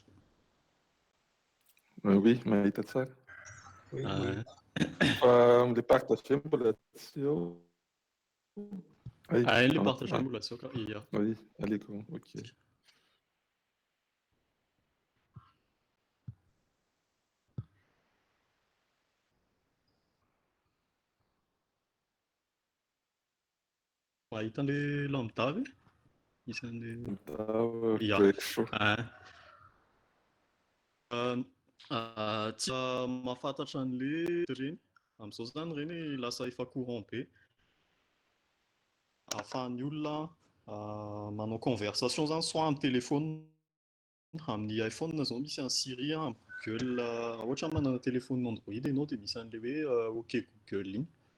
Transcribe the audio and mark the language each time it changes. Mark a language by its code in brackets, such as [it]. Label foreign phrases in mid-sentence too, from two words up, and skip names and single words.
[mg] Oui, mahita tsara. Fa am'le partage mbola tsy ao. Le partage mbola tsy ao ka. Ia. [fr] Oui, à l'écran, ok. [mg] Mahita an'le lambda ve? Isan'le [en] Lambda break show. [mg] Tsy mahafantatra an'le reny. Amin'izao zany reny lasa efa courant be. Ahafahan'ny olona manao conversation zany soit amin'ny téléphone, amin'ny iPhone zao misy un Siri, amin'ny Google, ohatra manana téléphone Android ianao dia misy an'le hoe OK Google iny.